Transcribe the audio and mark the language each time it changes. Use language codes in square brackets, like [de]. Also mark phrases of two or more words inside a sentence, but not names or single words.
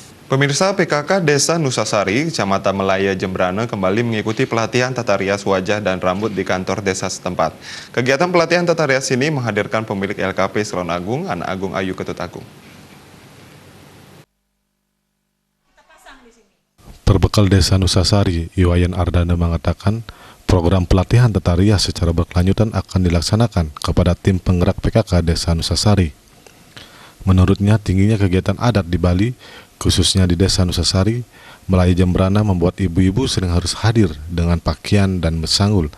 [id] Pemirsa, PKK Desa Nusasari, Kecamatan Melaya, Jembrana kembali mengikuti pelatihan tata rias wajah dan rambut di kantor desa setempat. Kegiatan pelatihan tata rias ini menghadirkan pemilik LKP Salon Agung, Anak Agung Ayu Ketut Agung. Berbekal Desa Nusasari, Iwayan Ardana mengatakan program pelatihan tata rias secara berkelanjutan akan dilaksanakan kepada tim penggerak PKK Desa Nusasari. Menurutnya, tingginya kegiatan adat di Bali, khususnya di Desa Nusasari, Melaya Jembrana membuat ibu-ibu sering harus hadir dengan pakaian dan mesanggul.